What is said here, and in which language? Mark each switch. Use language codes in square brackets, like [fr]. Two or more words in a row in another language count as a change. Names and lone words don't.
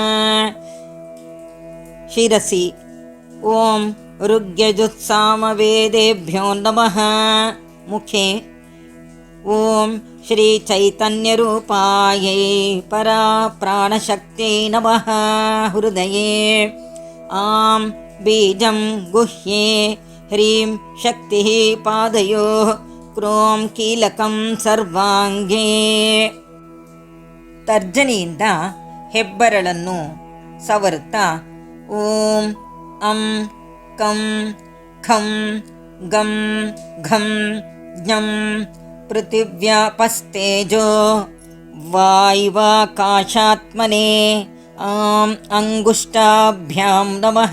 [sa] ಶಿರಸಿ ಓಂ ಋಗ್ಯಜುತ್ಸಾಮವೇದೇಭ್ಯೋ ನಮಃ. ಮುಖೆ ಓಂ ಶ್ರೀ ಚೈತನ್ಯರೂಪಾಯೈ ಪರಾ ಪ್ರಾಣಶಕ್ತಿಯೈ ನಮಃ. ಹೃದಯೇ ಆಂ ಬೀಜಂ ಗುಹ್ಯೆ ಹ್ರೀಂ ಶಕ್ತಿ ಪಾದಯೋ ಕ್ರೋಂ ಕೀಲಕಂ ಸರ್ವಾಂಗೇ. [kn] ತರ್ಜನಿಯಿಂದ ಹೆಬ್ಬರಳನ್ನು ಸವರುತ್ತಾ [sa] ಓಂ ಅಂ ಕಂ ಖಂ ಗಂ ಘಂ ಜ್ಞಂ ಪೃಥಿವ್ಯಾಪಸ್ತೇಜೋ ವಾಯುವಾಕಾಶಾತ್ಮನೇ ಆಂ ಅಂಗುಷ್ಟಾಭ್ಯಾಂ ನಮಃ.